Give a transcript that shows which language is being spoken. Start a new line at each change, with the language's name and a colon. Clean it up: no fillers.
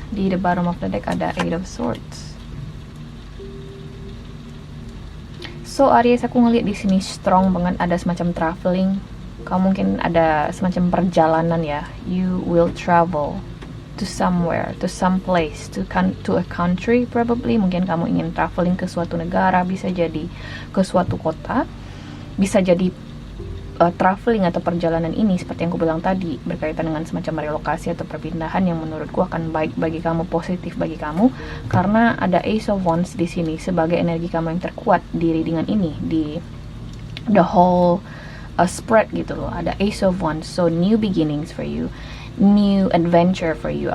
English: Di the bottom of the deck ada Eight of Swords.
Indonesian: So Aries, aku ngeliat di sini strong banget, ada semacam traveling. Kamu mungkin ada semacam perjalanan ya.
English: You will travel to somewhere, to some place, to a country probably.
Indonesian: Mungkin kamu ingin traveling ke suatu negara, bisa jadi ke suatu kota, bisa jadi traveling atau perjalanan ini seperti yang aku bilang tadi berkaitan dengan semacam relokasi atau perpindahan yang menurutku akan baik bagi kamu, positif bagi kamu, karena ada Ace of Wands di sini sebagai energi kamu yang terkuat di readingan ini, di
English: the whole spread
Indonesian: gitu loh.
English: Ada Ace of Wands, so new beginnings for you, new adventure for you.